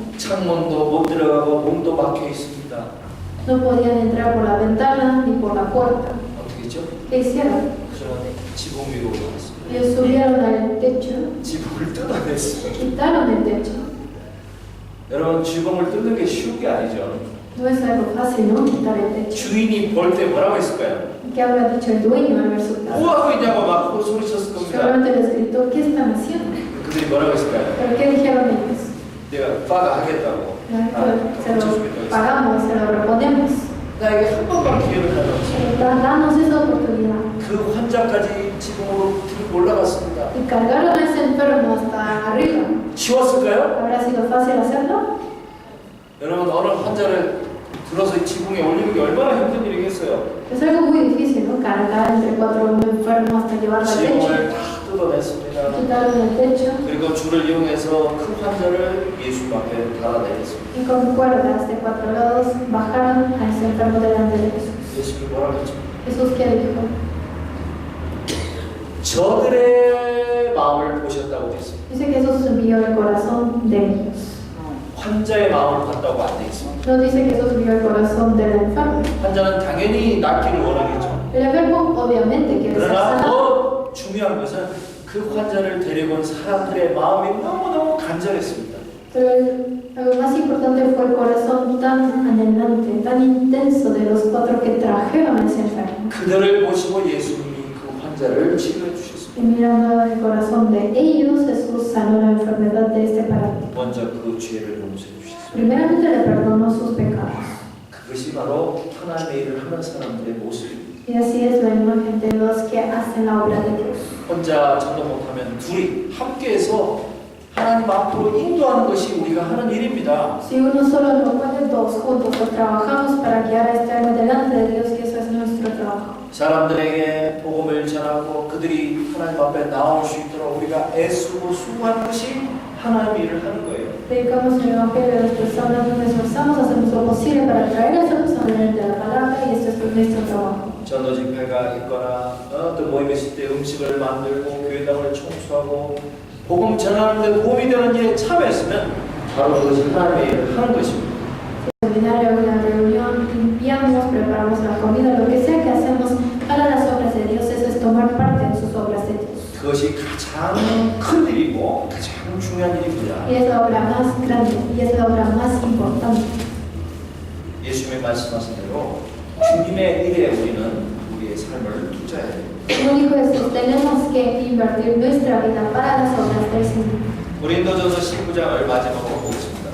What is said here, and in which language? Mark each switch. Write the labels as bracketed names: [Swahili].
[Korean] 창문도 못 들어가고 문도 막혀 있습니다. [Spanish] No podían entrar por la ventana ni por la puerta. [Korean] 어떻게 했죠? [Spanish] ¿Qué hicieron? [Korean] 그들은 지붕 위로 올라갔습니다. [Spanish] Ellos subieron al techo, [Korean] 지붕을 뜯어냈습니다. [Spanish] quitaron el techo. [Korean] 여러분, 지붕을 뜯는 게 쉬운 게 아니죠. [Spanish] No es algo fácil, ¿no? Quitar el techo. [Korean] 주인이 볼 때 뭐라고 했을까요? [Spanish] ¿Qué habrá dicho el dueño al ver su [Korean] 뭐 [Spanish] casa? [Korean] 하고 있냐고 막 소리쳤을 겁니다. [Spanish] Seguramente les gritó, ¿qué están haciendo? [Korean] 그들이 뭐라고 했을까요? [Spanish] ¿Pero qué dijeron ellos? [Korean] 내가 빠가 하겠다고. [Spanish] Se lo pagamos, se lo reponemos. [Korean] 나에게 한 번만 기회를 달라고. [Spanish] Danos esa oportunidad. [Korean] 그 환자까지 지붕으로 들고 올라갔습니다. [Spanish] Y cargaron a ese enfermo hasta arriba. [Korean] 쉬웠을까요? [Spanish] ¿Habrá sido fácil hacerlo? [Korean] 여러분, 어느 환자를 들어서 이 지붕에 올리는 게 얼마나 힘든 일이겠어요? [Spanish] Es algo muy difícil, ¿no? Cargar entre 4 enfermos hasta llevarlo al techo. [Korean] 지붕을 다 뜯어냈습니다. [Spanish] Quitaron el techo [Korean] 그리고 줄을 이용해서 큰 환자를 예수 앞에 달아내렸습니다. [Spanish] y con cuerdas de 4 lados bajaron a ese enfermo delante de Jesús. [Korean] 예수님이 뭐라고 했죠? [Spanish] Jesús, ¿qué dijo? [Korean] 저들의 마음을 보셨다고 했습니다. [Spanish] Dice que Jesús vio el corazón de ellos. [Korean] 환자의 마음을 봤다고 안 돼 있습니다. [Spanish] No dice que Jesús vio el corazón del enfermo. [Korean] 환자는 당연히 낫기를 원하겠죠. [Spanish] El enfermo obviamente quiere ser [Korean] 그러나 [Spanish] sanado. [Korean] 더 중요한 것은 그 환자를 데리고 온 사람들의 마음이 너무너무 간절했습니다. [Spanish] Pero lo más importante fue el corazón tan anhelante, tan intenso de los 4 que trajeron a ese enfermo. [Korean] 그들을 보시고 예수님이 그 환자를 치료해 주셨습니다. [Spanish] Y mirando el corazón de ellos, Jesús sanó la enfermedad de este paralítico. [Korean] 먼저 그 죄를 용서해 주셨습니다. [Spanish] Primeramente le perdonó sus pecados. [Korean] 그것이 바로 하나님의 일을 하는 사람들의 모습입니다. [Spanish] Y así es la imagen de los que hacen la obra de Dios. [Korean] 혼자 전도 못하면 둘이 함께해서 하나님 앞으로 인도하는 것이 우리가 하는 일입니다. [Spanish] Si uno solo no puede, 2 juntos pues trabajamos para guiar a este alma delante de Dios y eso es nuestro trabajo. [Korean] 사람들에게 복음을 전하고 그들이 하나님 앞에 나올 수 있도록 우리가 애쓰고 수고하는 것이 하나님의 일을 하는 거예요. [Spanish] Predicamos el Evangelio a las personas, nos esforzamos, hacemos lo posible para traer a esa persona delante de la palabra y esto es nuestro trabajo. [Korean] 전도 집회가 있거나 어떤 모임이 있을 때 음식을 만들고 교회당을 청소하고 복음 전하는 데 도움이 되는 일에 참여했으면 바로 그것이 하나님의 일을 하는 것입니다. [Spanish] Seminario, una reunión, limpiamos lavamos, preparamos la comida, lo que sea que hacemos para las obras de Dios, eso es tomar parte en sus obras de Dios. [Korean] 그것이 가장 큰 일이고 가장 중요한 일입니다. [Spanish] Y es la obra más grande y es la obra más importante. [Korean] 예수님이 말씀하신 대로 주님의 일에 우리는 우리의 삶을 투자해야 됩니다. [Spanish] Como dijo Jesús, tenemos que invertir nuestra vida para las obras del Señor. [Korean] 고린도전서 19장을 마지막으로 보겠습니다.